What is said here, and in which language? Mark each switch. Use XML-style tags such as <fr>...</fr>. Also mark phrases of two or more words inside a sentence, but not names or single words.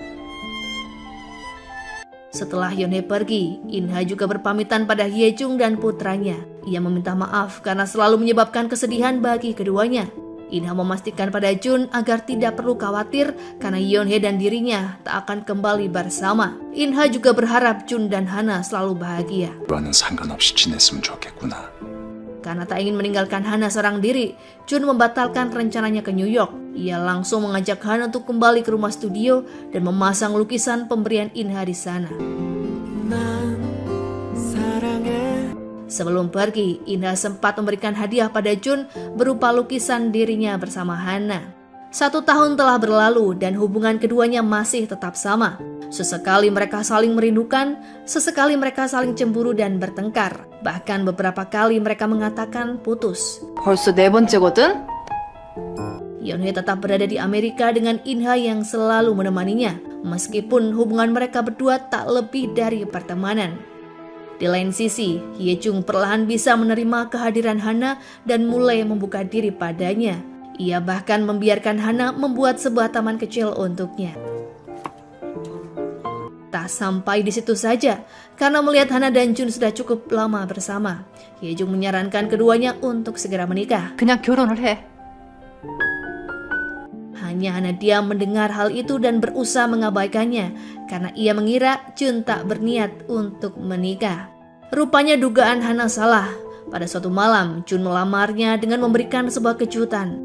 <id>Setelah Yeonhae pergi, Inha juga berpamitan pada Hyejung dan putranya. Ia meminta maaf karena selalu menyebabkan kesedihan bagi keduanya. Inha memastikan pada Jun agar tidak perlu khawatir karena Yeonhae dan dirinya tak akan kembali bersama. Inha juga berharap Jun dan Hana selalu bahagia.</id> <ko>와는 상관없이 지냈으면 좋겠구나.</ko> <id>Karena tak ingin meninggalkan Hana seorang diri, Jun membatalkan rencananya ke New York. Ia langsung mengajak Hana untuk kembali ke rumah studio dan memasang lukisan pemberian Inha di sana. Sebelum pergi, Inha sempat memberikan hadiah pada Jun berupa lukisan dirinya bersama Hana. 1 tahun telah berlalu dan hubungan keduanya masih tetap sama. Sesekali mereka saling merindukan, sesekali mereka saling cemburu dan bertengkar. Bahkan beberapa kali mereka mengatakan putus.</id> <ko>벌써 4번째거든?</ko> <id>Yeonhae tetap berada di Amerika dengan Inha yang selalu menemaninya, meskipun hubungan mereka berdua tak lebih dari pertemanan. Di lain sisi, Hyejung perlahan bisa menerima kehadiran Hana dan mulai membuka diri padanya. Ia bahkan membiarkan Hana membuat sebuah taman kecil untuknya. Tak sampai di situ saja, karena melihat Hana dan Jun sudah cukup lama bersama, Hyejung menyarankan keduanya untuk segera menikah.</id> <ko>그냥 결혼을 해.</ko> <id>Hanya Hana diam mendengar hal itu dan berusaha mengabaikannya karena ia mengira Jun tak berniat untuk menikah. Rupanya dugaan Hana salah. Pada suatu malam, Jun melamarnya dengan memberikan sebuah kejutan.</id>